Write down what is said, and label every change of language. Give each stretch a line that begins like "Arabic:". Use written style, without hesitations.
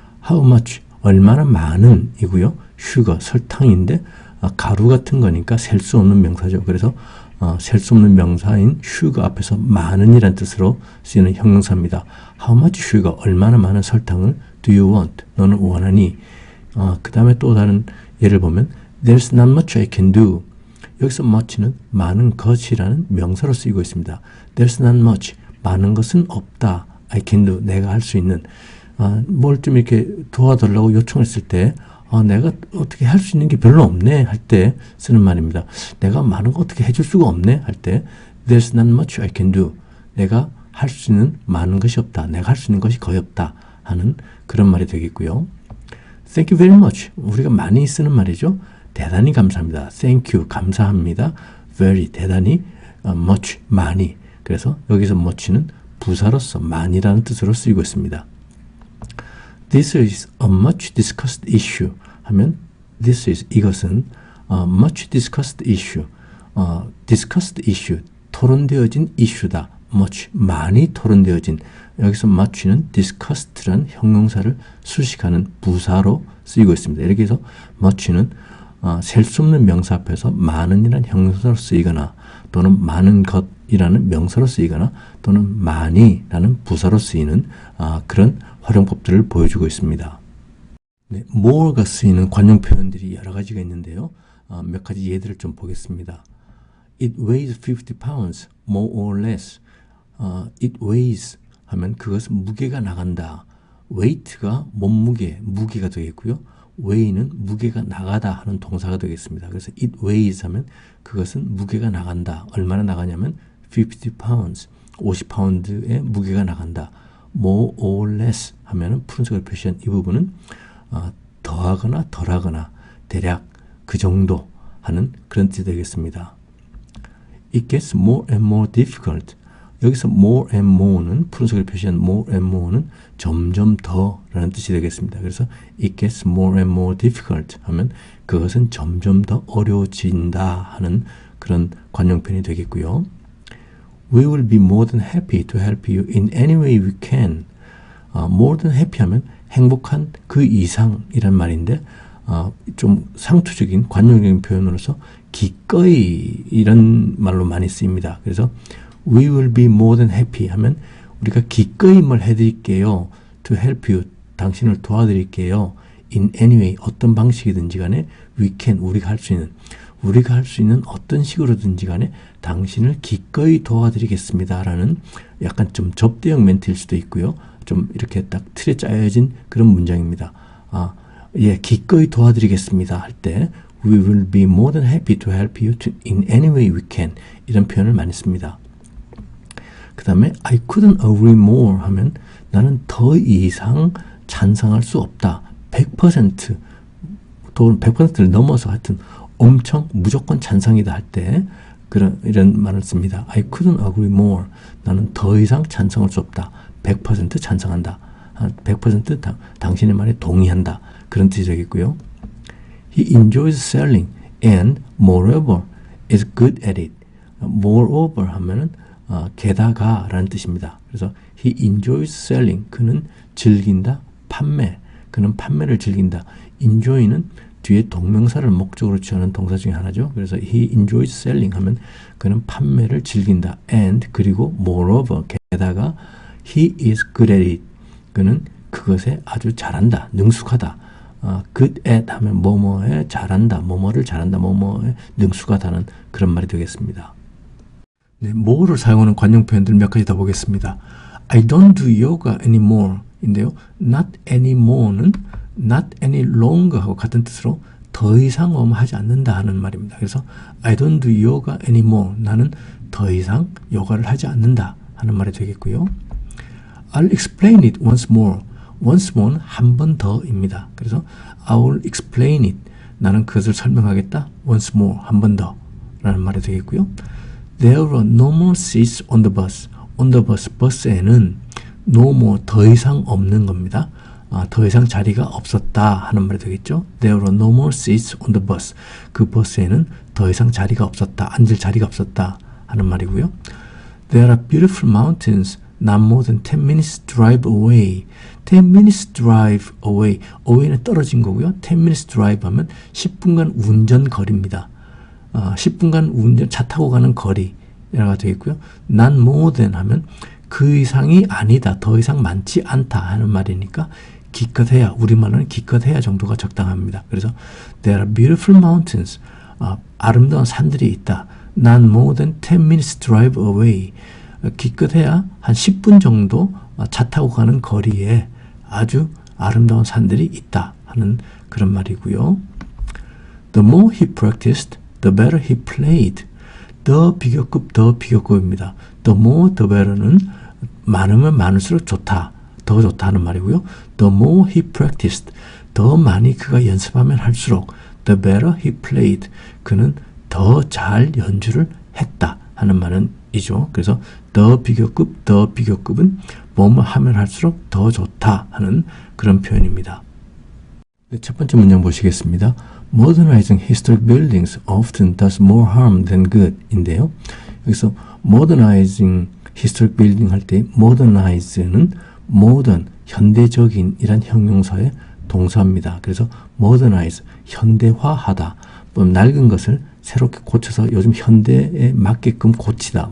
English: How much,
Korean: 얼마나 많은 이고요. sugar, 설탕인데 가루 같은 거니까 셀 수 없는 명사죠. 그래서 셀 수 없는 명사인 sugar 앞에서 많은이란 뜻으로 쓰이는 형용사입니다.
English: How much sugar,
Korean: 얼마나 많은 설탕을
English: do you want?
Korean: 너는 원하니?
English: 그 다음에 또 다른 예를 보면 There's not much I can do.
Korean: 여기서 much는 많은 것이라는 명사로 쓰이고 있습니다.
English: There's not much.
Korean: 많은 것은 없다.
English: I can do.
Korean: 내가 할 수 있는. 뭘 좀 이렇게 도와달라고 요청했을 때 내가 어떻게 할 수 있는 게 별로 없네 할 때 쓰는 말입니다. 내가 많은 거 어떻게 해줄 수가 없네 할 때
English: There's not much I can do.
Korean: 내가 할 수 있는 많은 것이 없다. 내가 할 수 있는 것이 거의 없다 하는 그런 말이 되겠고요.
English: Thank you very much.
Korean: 우리가 많이 쓰는 말이죠. 대단히 감사합니다.
English: Thank you.
Korean: 감사합니다. Very. 대단히. Much. 많이. 그래서 여기서 much는 부사로서 많이라는 뜻으로 쓰이고 있습니다.
English: This is a much discussed issue 하면 this is 이것은 much discussed issue. discussed issue.
Korean: 토론되어진 이슈다.
English: much.
Korean: 많이 토론되어진. 여기서 much는 discussed란 형용사를 수식하는 부사로 쓰이고 있습니다. 이렇게 해서 much는 셀 수 없는 명사 앞에서 많은이라는 형용사로 쓰이거나 또는 많은 것이라는 명사로 쓰이거나 또는 많이라는 부사로 쓰이는 그런 활용법들을 보여주고 있습니다. 네, more가 쓰이는 관용 표현들이 여러 가지가 있는데요. 몇 가지 예들을 좀 보겠습니다.
English: It weighs 50 pounds, more or less. It weighs
Korean: 하면 그것은 무게가 나간다. weight가 몸무게, 무게가 되겠고요. weigh는 무게가 나가다 하는 동사가 되겠습니다. 그래서
English: it weighs
Korean: 하면 그것은 무게가 나간다. 얼마나 나가냐면 50 pounds, 50파운드의 무게가 나간다. more or less 하면은 푸른색을 표시한 이 부분은 더하거나 덜하거나 대략 그 정도 하는 그런 뜻이 되겠습니다.
English: It gets more and more difficult.
Korean: 여기서 more and more는 푸른색을 표시한 more and more는 점점 더 라는 뜻이 되겠습니다. 그래서
English: it gets more and more difficult
Korean: 하면 그것은 점점 더 어려워진다 하는 그런 관용편이 되겠고요.
English: We will be more than happy to help you in any way we can.
Korean: more than happy 하면 행복한 그 이상이란 말인데 좀 상투적인 관용적인 표현으로서 기꺼이 이런 말로 많이 쓰입니다. 그래서
English: we will be more than happy
Korean: 하면 우리가 기꺼이 뭘 해드릴게요.
English: to help you
Korean: 당신을 도와드릴게요.
English: in any way
Korean: 어떤 방식이든지 간에
English: we can
Korean: 우리가 할 수 있는 어떤 식으로든지 간에 당신을 기꺼이 도와드리겠습니다 라는 약간 좀 접대형 멘트일 수도 있고요. 좀 이렇게 딱 틀에 짜여진 그런 문장입니다. 예, 기꺼이 도와드리겠습니다 할 때
English: we will be more than happy to help you in any way we can
Korean: 이런 표현을 많이 씁니다. 그 다음에
English: I couldn't agree more
Korean: 하면 나는 더 이상 찬성할 수 없다. 100% 또는 100%를 넘어서 하여튼 엄청 무조건 찬성이다 할 때 이런 말을 씁니다.
English: I couldn't agree more.
Korean: 나는 더 이상 찬성할 수 없다. 100% 찬성한다. 100% 당신의 말에 동의한다. 그런 뜻이 되겠고요.
English: He enjoys selling and moreover is good at it.
Korean: moreover 하면은 게다가 라는 뜻입니다.
English: 그래서 he enjoys selling.
Korean: 그는 즐긴다. 판매. 그는 판매를 즐긴다. enjoy는 뒤에 동명사를 목적으로 취하는 동사 중에 하나죠. 그래서
English: he enjoys selling
Korean: 하면 그는 판매를 즐긴다.
English: and
Korean: 그리고
English: moreover
Korean: 게다가
English: he is good at it.
Korean: 그는 그것에 아주 잘한다. 능숙하다. good at 하면 뭐뭐에 잘한다. 뭐뭐를 잘한다. 뭐뭐에 능숙하다는 그런 말이 되겠습니다. 네, more를 사용하는 관용 표현들 몇 가지 더 보겠습니다.
English: I don't do yoga anymore
Korean: 인데요. not anymore는 not any longer 하고 같은 뜻으로 더 이상 하지 않는다 하는 말입니다.
English: 그래서 I don't do yoga anymore.
Korean: 나는 더 이상 요가를 하지 않는다 하는 말이 되겠고요.
English: I'll explain it once more.
Korean: once more는 한 번 더입니다.
English: 그래서 I'll explain it.
Korean: 나는 그것을 설명하겠다.
English: once more.
Korean: 한 번 더 라는 말이 되겠고요.
English: There were no more seats on the bus. on the bus.
Korean: 버스에는
English: no more.
Korean: 더 이상 없는 겁니다. 더 이상 자리가 없었다 하는 말이 되겠죠. There were no more seats on the bus. 그 버스에는 더 이상 자리가 없었다. 앉을 자리가 없었다 하는 말이고요.
English: There are beautiful mountains not more than 10 minutes drive away. 10 minutes drive away.
Korean: away는 떨어진 거고요. 10 minutes drive 하면 10분간 운전 거리입니다. 10분간 운전 차 타고 가는 거리라고 되겠고요. not more than 하면 그 이상이 아니다. 더 이상 많지 않다 하는 말이니까 기껏해야 우리말로는 기껏해야 정도가 적당합니다.
English: 그래서 there are beautiful mountains.
Korean: 아름다운 산들이 있다.
English: not more than 10 minutes drive away.
Korean: 기껏해야 한 10분 정도 차 타고 가는 거리에 아주 아름다운 산들이 있다 하는 그런 말이고요.
English: The more he practiced, the better he played.
Korean: 더 비교급입니다. The more, the better는 많으면 많을수록 좋다. 더 좋다 하는 말이고요.
English: The more he practiced.
Korean: 더 많이 그가 연습하면 할수록
English: the better he played.
Korean: 그는 더 잘 연주를 했다 하는 말은 이죠. 그래서 더 비교급은 뭐뭐 하면 할수록 더 좋다 하는 그런 표현입니다. 네, 첫 번째 문장 보시겠습니다.
English: Modernizing historic buildings often does more harm than good
Korean: 인데요. 여기서
English: modernizing historic building
Korean: 할 때 modernize는 modern, 현대적인 이란 형용사의 동사입니다. 그래서 modernize, 현대화하다. 낡은 것을 새롭게 고쳐서 요즘 현대에 맞게끔 고치다.